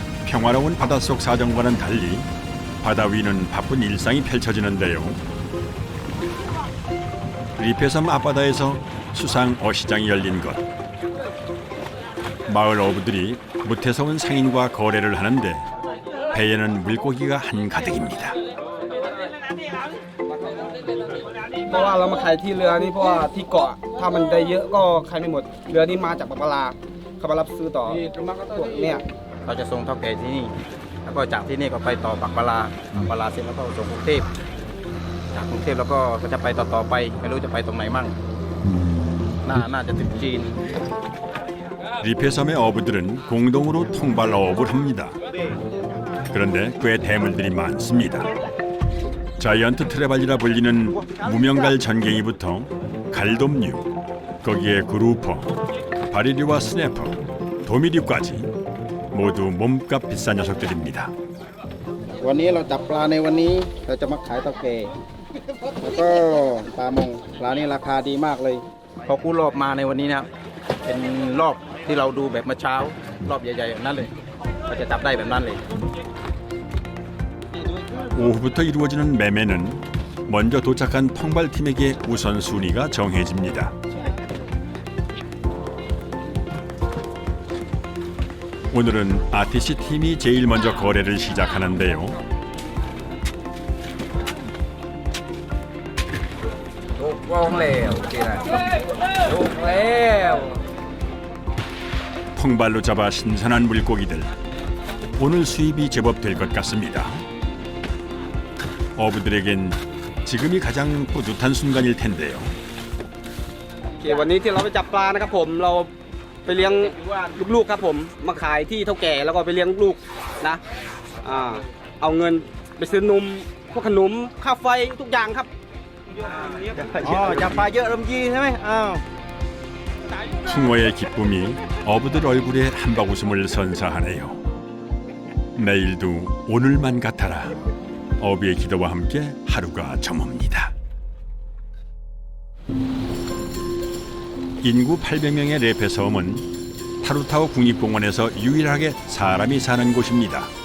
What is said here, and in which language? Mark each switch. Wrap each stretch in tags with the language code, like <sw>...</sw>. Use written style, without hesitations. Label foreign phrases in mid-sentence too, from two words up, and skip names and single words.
<ko>평화로운 바닷속 사정과는 달리 바다 위는 바쁜 일상이 펼쳐지는데요. 리페섬 앞바다에서 수상 어시장이 열린 것. 마을 어부들이 무태서 온 상인과 거래를 하는데 배에는 물고기가 한가득입니다.</ko> <th>เพราะว่าเรามาขายที่เรือนี่เพราะว่าที่เกาะถ้ามันได้เยอะก็ขายไม่หมดเรือนี้มาจากปากปลาเขามารับซื้อต่อพวกเนี่ย เราจะส่งเท่าแก่ที่นี่แล้วก็จากที่นี่ก็ไปต่อปากปลาเสร็จแล้วก็ส่งกรุงเทพจากกรุงเทพแล้วก็จะไปต่อไปไม่รู้จะไปตรงไหนมั่งน่าจะถึงจีน</th> <ko>리페섬의 어부들은 공동으로 통발 어업을 합니다. 그런데 꽤 대물들이 많습니다. 자이언트 트레발리라 불리는 무명갈 전갱이부터 갈돔류, 거기에 그루퍼, 바리류와 스네퍼, 도미류까지 모두 몸값 비싼 녀석들입니다.</ko> <th>วันนี้เราจับปลาในวันนี้เราจะมาขายเท่าแก่แล้วก็ปลามงปลานี่ราคาดีมากเลยพอกู้รอบมาในวันนี้นะครับเป็นรอบที่เราดูแบบเมื่อเช้ารอบใหญ่ๆแบบนั้นเลยเราจะจับได้แบบนั้นเลย</th> <ko>오후부터 이루어지는 매매는 먼저 도착한 통발팀에게 우선순위가 정해집니다. 오늘은 RTC 팀이 제일 먼저 거래를 시작하는데요. 통발로 잡아 신선한 물고기들. 오늘 수입이 제법 될 것 같습니다. 어부들에겐 지금이 가장 뿌듯한 순간일 텐데요.</ko> <th>วันนี้ที่เราไปจับปลานะครับผมเราไปเลี้ยงลูกๆครับผมมาขายที่เท่าแก่แล้วก็ไปเลี้ยงลูกนะเอาเงินไปซื้อนมพวกขนมค่าไฟทุกอย่างครับ จับปลาเยอะลำยีใช่ไหม</th> <ko>숭어의 기쁨이 어부들 얼굴에 한바구음을 선사하네요. 내일도 오늘만 같아라. 어부의 기도와 함께 하루가 저뭅니다. 인구 800명의 레페 섬은 타루타오 국립공원에서 유일하게 사람이 사는 곳입니다.</ko>